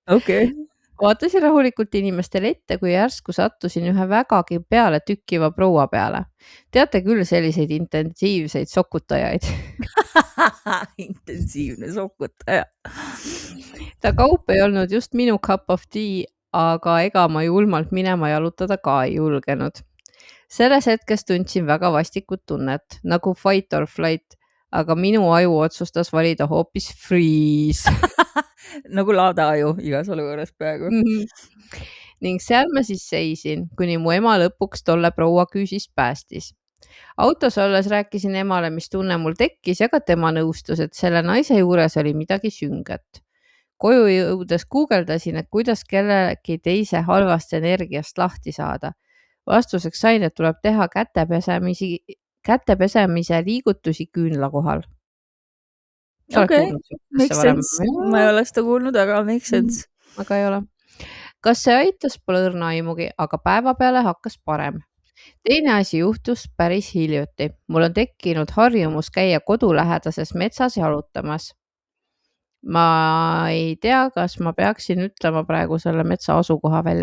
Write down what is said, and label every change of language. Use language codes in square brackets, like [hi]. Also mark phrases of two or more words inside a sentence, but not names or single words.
[et] Vaatasin rahulikult inimestele ette, kui järsku sattusin ühe vägagi peale tükkiva proua peale. Teate küll selliseid intensiivseid sokutajaid. Intensiivne sokutaja. Ta kaup ei olnud just minu [en] cup of tea, [et] aga ega ma julmalt minema jalutada ka ei julgenud. Selles hetkes tundsin väga vastikut tunnet, nagu [en] fight or flight, [et] aga minu aju otsustas valida hoopis freeze. Nagu laadaaju igas olukorras peaaegu. Ning seal ma siis seisin, kuni mu ema lõpuks tolle proua küüsist päästis. Autos olles rääkisin emale, mis tunne mul tekkis ja ka tema nõustus, et selle naise juures oli midagi sünget. Koju jõudes guugeldasin, et kuidas kellegi teise halvast energiast lahti saada. Vastuseks sain, et tuleb teha kätepesemise liigutusi küünla kohal. Sa oled okei, kuulnud sellest [en] makes [et] varem? sense. Ma ei ole seda kuulnud, aga [en] makes sense. [et] Aga ei ole. Kas see aitas, pole õrna aimugi, aga päeva peale hakkas parem. Teine asi juhtus päris hiljuti. Mul on tekkinud harjumus käia kodulähedases metsas jalutamas. Ma ei tea, kas ma peaksin ütlema praegu selle metsa asukoha välja.